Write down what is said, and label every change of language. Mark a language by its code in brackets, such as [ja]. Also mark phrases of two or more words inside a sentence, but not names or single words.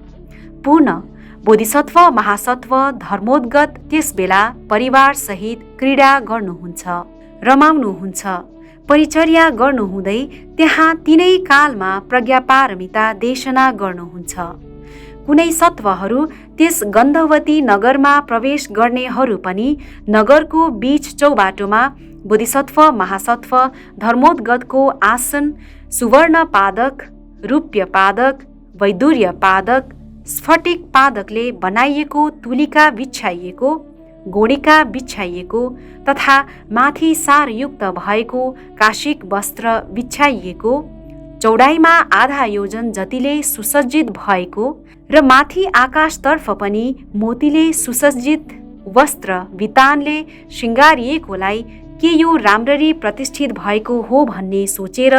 [ne] पुनः बोधिसत्व महासत्व धर्मोद्गत त्यस बेला परिवारसहित क्रीडा गर्नुहुन्छ, रमाउनुहुन्छ, परिचर्या गर्नुहुँदै त्यहाँ तिनै कालमा प्रज्ञापारमिता देशना गर्नुहुन्छ। कुनै सत्वहरू त्यस गन्धवती नगरमा प्रवेश गर्नेहरू पनि नगरको बीच चौबाटोमा बोधिसत्व महासत्व धर्मोद्गतको आसन, सुवर्ण पादक, रूप्य पादक, वैदुर्य पादक, स्फटिक पादकले बनाइएको तुलिका बिछ्याइएको, गोडिका बिछ्याइएको तथा माथि सारयुक्त भएको काशिक वस्त्र बिछ्याइएको, चौडाइमा आधा योजन जतिले सुसज्जित भएको र माथि आकाशतर्फ पनि मोतीले सुसज्जित वस्त्र वितानले श्रृङ्गारिएकोलाई के यो राम्ररी प्रतिष्ठित भएको हो भन्ने सोचेर